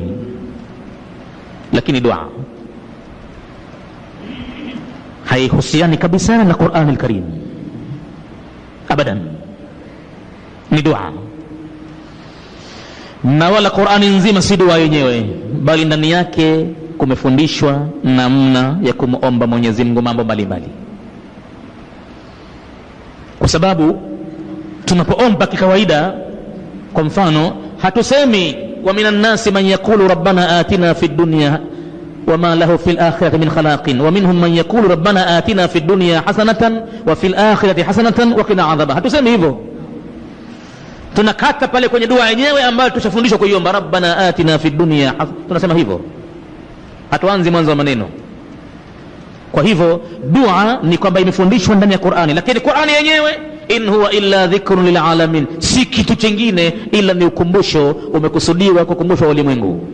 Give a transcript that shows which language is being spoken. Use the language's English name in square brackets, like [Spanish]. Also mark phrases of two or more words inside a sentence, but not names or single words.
[Swahili] Lakini dua haihusiani kabisa na Qur'an al-Karim abadan, ni dua, na wala Qur'ani nzima si dua yenyewe, bali ndani yake kumefundishwa namna ya kumuomba Mwenyezi Mungu mambo mbalimbali. Kwa sababu tunapoomba kikawaida, kwa mfano, hatusemi [Arabic] ومن الناس من يقول ربنا آتنا في الدنيا وما له في الآخرة من خلاق ومنهم من يقول ربنا آتنا في الدنيا حسنة وفي الآخرة حسنة وقنا عذابا. [Swahili] Hatusemi hivyo, tunakata pale kwenye dua yenyewe ambayo tushafundishwa kuiomba, [Arabic] ربنا آتنا في الدنيا, [Swahili] tunasema hivyo, hatuanzi mwanzo wa maneno. Kwa hivyo dua ni kwamba imefundishwa ndani ya Qur'ani, lakini Qur'ani yenyewe [Arabic] إن هو إلا ذكر للعالمين, [Swahili] si kitu kingine ila ni ukumbusho, umekusudiwa kukumbusha ulimwengu.